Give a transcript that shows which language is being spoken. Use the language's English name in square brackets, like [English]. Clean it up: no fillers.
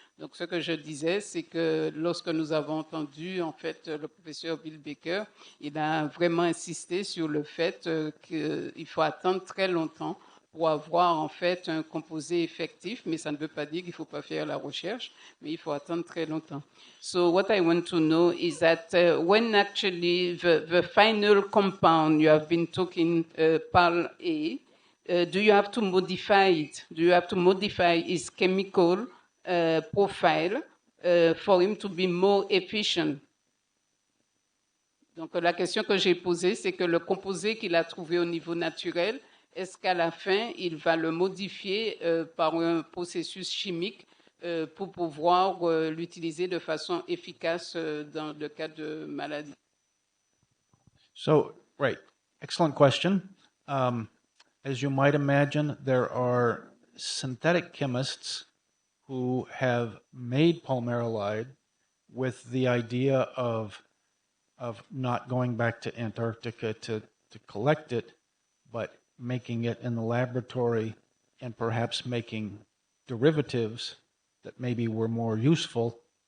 [French] Donc, ce que je disais, c'est que lorsque nous avons entendu, en fait, le professeur Bill Baker, il a vraiment insisté sur le fait qu'il faut attendre très longtemps pour avoir, en fait, un composé effectif, mais ça ne veut pas dire qu'il ne faut pas faire la recherche, mais il faut attendre très longtemps. [English] So what I want to know is that when actually the final compound you have been talking, PAL A, do you have to modify it? Do you have to modify its chemical profile for him to be more efficient? [French] Donc la question que j'ai posée, c'est que le composé qu'il a trouvé au niveau naturel, est-ce qu'à la fin, il va le modifier par un processus chimique pour pouvoir l'utiliser de façon efficace dans le cas de maladie? [English] So, right, excellent question. As you might imagine, there are synthetic chemists who have made palmarolide with the idea of not going back to Antarctica to collect it, but making it in the laboratory and perhaps making derivatives that maybe were more useful.